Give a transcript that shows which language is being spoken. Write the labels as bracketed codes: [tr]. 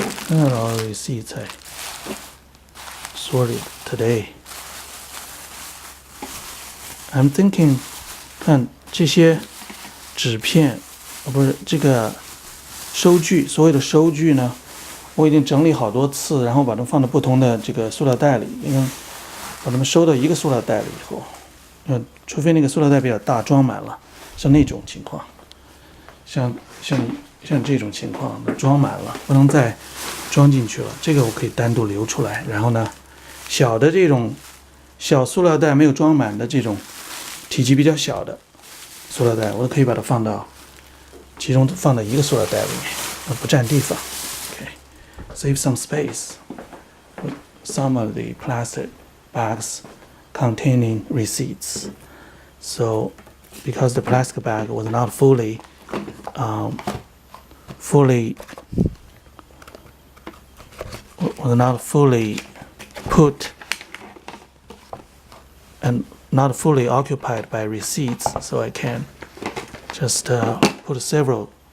[en] And all the receipts I sorted today. I'm thinking, [zh] 看这些纸片，不是这个收据，所有的收据呢，我已经整理好多次，然后把它们放到不同的这个塑料袋里，因为把它们收到一个塑料袋里以后，除非那个塑料袋比较大，装满了，像那种情况，像这种情况装满了，不能再装进去了，这个我可以单独留出来。然后呢，小的这种小塑料袋没有装满的这种体积比较小的塑料袋，我可以把它集中放到一个塑料袋里面，不占地方。 [en] Okay, save some space. Some of the plastic bags containing receipts. So, because the plastic bag was not fully put and not fully occupied by receipts, so I can just put several